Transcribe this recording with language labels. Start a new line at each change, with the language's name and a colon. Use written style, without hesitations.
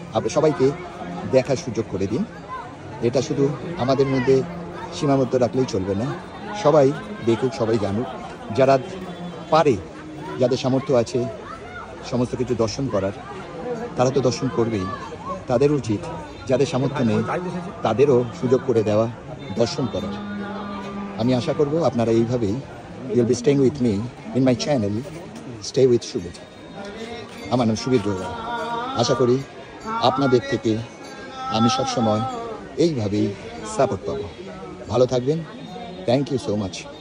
Bangla: আপনি সবাইকে দেখার সুযোগ করে দিন। এটা শুধু আমাদের মধ্যে সীমাবদ্ধ রাখলেই চলবে না, সবাই দেখুক, সবাই জানুক। যারা পারে, যাদের সামর্থ্য আছে সমস্ত কিছু দর্শন করার, তারা তো দর্শন করবেই। তাদের উচিত, যাদের সামর্থ্য নেই তাদেরও সুযোগ করে দেওয়া দর্শন করার। আমি আশা করব আপনারা এইভাবেই
English: you'll be staying with me in my channel Stay with Subir.
Bangla: আমার নাম সুবীর বড়ুয়া। আশা করি আপনাদের থেকে আমি সবসময় এইভাবেই সাপোর্ট পাবো। ভালো থাকবেন।
English: Thank you so much.